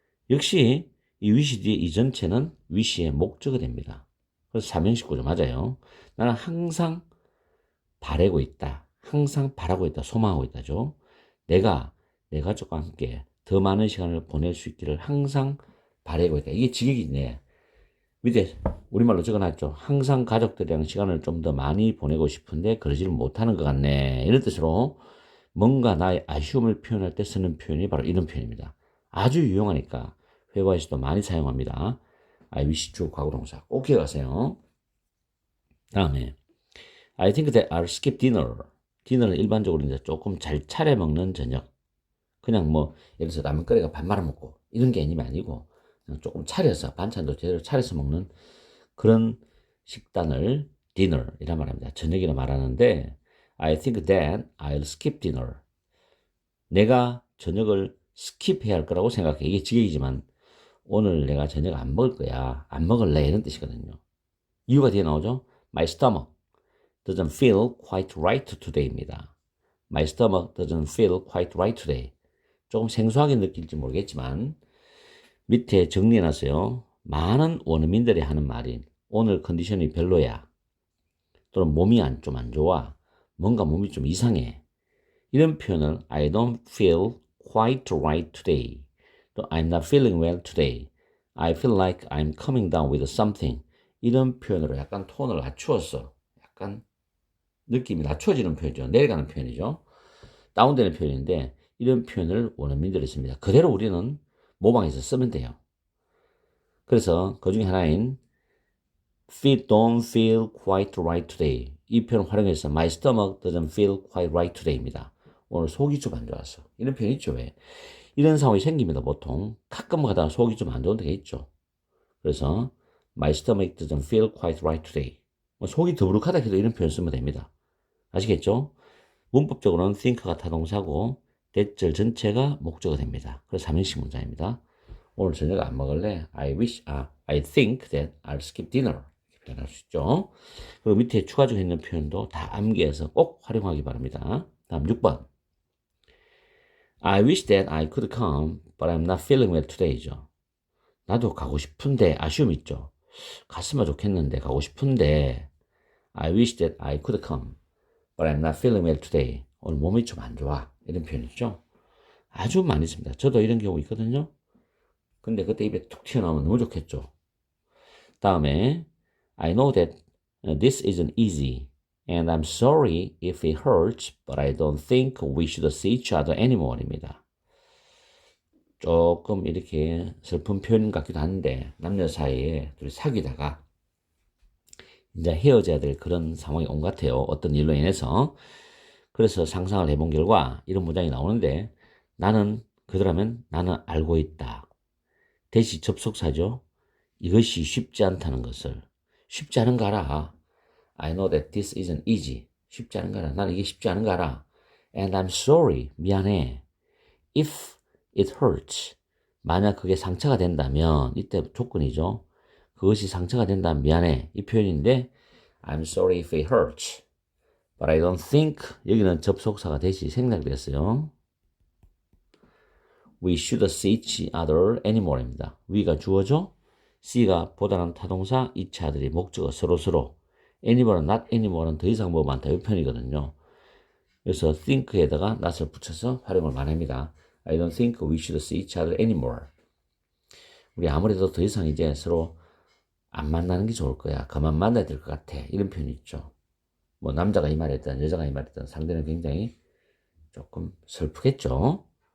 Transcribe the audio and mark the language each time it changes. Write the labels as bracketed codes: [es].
[ko] 역시 이 wish 뒤에 이 전체는 wish의 목적이 됩니다. 그래서 삼형식 구조 맞아요. 나는 항상 바라고 있다. 항상 바라고 있다. 소망하고 있다죠. 내가 내 가족과 함께 더 많은 시간을 보낼 수 있기를 항상 바라고 있다. 이게 직역이네. 밑에 우리말로 적어놨죠. 항상 가족들이랑 시간을 좀 더 많이 보내고 싶은데 그러지를 못하는 것 같네. 이런 뜻으로 뭔가 나의 아쉬움을 표현할 때 쓰는 표현이 바로 이런 표현입니다. 아주 유용하니까 회화에서도 많이 사용합니다. I wish 주 과거동사 꼭 기억하세요. [en] 다음에 I think that I'll skip dinner. [ko] 디너는 일반적으로 이제 조금 잘 차려 먹는 저녁. 그냥 뭐 예를 들어서 라면 끓여가 밥 말아 먹고 이런 게 아니고 그냥 조금 차려서 반찬도 제대로 차려서 먹는 그런 식단을 dinner이란 말합니다. 저녁이라 말하는데 [en] I think that I'll skip dinner. [ko] 내가 저녁을 스킵해야 할 거라고 생각해. 이게 직역이지만 오늘 내가 저녁 안 먹을 거야. 안 먹을래. 이런 뜻이거든요. 이유가 뒤에 나오죠. [en] My stomach doesn't feel quite right today입니다. My stomach doesn't feel quite right today. [ko] 조금 생소하게 느낄지 모르겠지만 밑에 정리해놨어요. 많은 원어민들이 하는 말인 오늘 컨디션이 별로야. 또는 몸이 좀 안 좋아. 뭔가 몸이 좀 이상해. 이런 표현을 [en] I don't feel quite right today. 또 I'm not feeling well today. I feel like I'm coming down with something. [ko] 이런 표현으로 약간 톤을 낮추었어. 약간 느낌이 낮춰지는 표현이죠. 내려가는 표현이죠. 다운되는 표현인데 이런 표현을 원어민들이 씁니다. 그대로 우리는 모방해서 쓰면 돼요. 그래서 그 중에 하나인 [en] don't feel quite right today. [ko] 이 표현 활용해서 [en] my stomach doesn't feel quite right today입니다. [ko] 오늘 속이 좀 안 좋았어. 이런 표현 있죠. 왜? 이런 상황이 생깁니다. 보통 가끔 가다가 속이 좀 안 좋은 데가 있죠. [en] 그래서 my stomach doesn't feel quite right today. [ko] 속이 더부룩하다 해도 이런 표현 쓰면 됩니다. 아시겠죠? 문법적으로는 think가 타동사고 대절 전체가 목적어 됩니다. 그래서 3인칭 문장입니다. 오늘 저녁 안 먹을래? [en] I think that I'll skip dinner. [ko] 이렇게 표현할 수 있죠. 그리고 밑에 추가적으로 있는 표현도 다 암기해서 꼭 활용하기 바랍니다. 다음 6번. [en] I wish that I could come, but I'm not feeling well today죠. [ko] 나도 가고 싶은데 아쉬움 있죠. 갔으면 좋겠는데 가고 싶은데 [en] I wish that I could come, but I'm not feeling well today. [ko] 오늘 몸이 좀 안 좋아. 이런 표현이죠. 아주 많이 씁니다. 저도 이런 경우 있거든요. 근데 그때 입에 툭 튀어나오면 너무 좋겠죠. [en] 다음에 I know that this isn't easy and I'm sorry if it hurts, but I don't think we should see each other anyore입니다. [ko] 조금 이렇게 슬픈 표현 같기도 한데 남녀 사이에 둘이 사귀다가 이제 헤어져야 될 그런 상황이 온 것 같아요. 어떤 일로 인해서. 그래서 상상을 해본 결과 이런 문장이 나오는데 나는 그들하면 나는 알고 있다. 대시 접속사죠. 이것이 쉽지 않다는 것을 쉽지 않은 거 알아. [en] I know that this isn't easy. [ko] 쉽지 않은 거 알아. 나는 이게 쉽지 않은 거 알아. [en] And I'm sorry. 미안해. If it hurts. [ko] 만약 그게 상처가 된다면 이때 조건이죠. 그것이 상처가 된다면 미안해. 이 표현인데 [en] I'm sorry if it hurts. But I don't think [ko] 여기는 접속사가 대시 생략됐어요. [en] We should see each other anymore입니다. we가 주어죠. [ko] C가 보다는 타동사, each other이 목적어 서로서로. anymore는 not anyore는 더 이상 뭐 많다 이 편이거든요. 그래서 think에다가 not을 붙여서 활용을 많이 합니다. [en] I don't think we should see each other anymore. [ko] 우리 아무래도 더 이상 이제 서로 안 만나는 게 좋을 거야. 그만 만나야 될 것 같아. 이런 표현이 있죠. 뭐 남자가 이 말했든 여자가 이 말했든 상대는 굉장히 조금 슬프겠죠.